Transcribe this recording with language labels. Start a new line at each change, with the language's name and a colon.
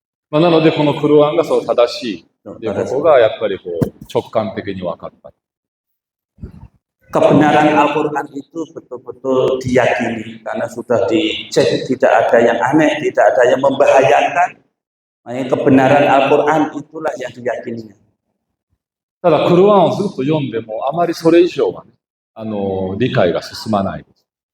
Japanese: まあ、なのでこのクルワンがそう正しいということがやっぱりこう直感的に分かった。
Indonesian: kebenaran Al-Quran itu betul-betul diyakini karena sudah dicek, tidak ada yang aneh, tidak ada yang membahayakan. Makanya kebenaran Al-Quran itulah yang diyakininya.
Japanese: ただ、クルアンをずっと読んでも、あまりそれ以上はね、理解が進まないです。